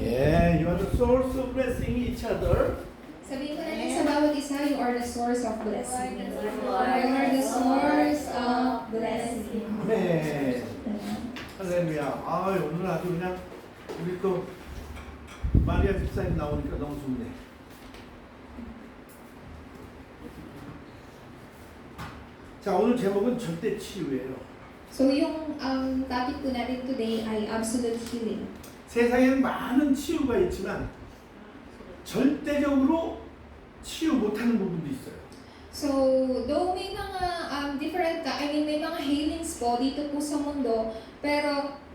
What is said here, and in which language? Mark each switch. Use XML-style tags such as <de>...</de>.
<en>Yeah, you are the source of blessing each other.</en> <tl>Sabihin ko natin sa bawat isa,</tl> <en>you are the source of blessing. You are the source of blessing.</en> <ko>아멘. 할렐루야. 오늘 아주 그냥 우리 또 마리아 집사님 나오니까 너무 좋네. 자, 오늘 제목은 절대 치유예요.</ko> <tl>So yung topic po natin today ay absolute healing.</tl> <ko>세상에는 많은 치유가 있지만 절대적으로 치유 못하는 부분도 있어요.</ko> <tl>So, though may mga may mga healings po dito po sa mundo, pero</tl>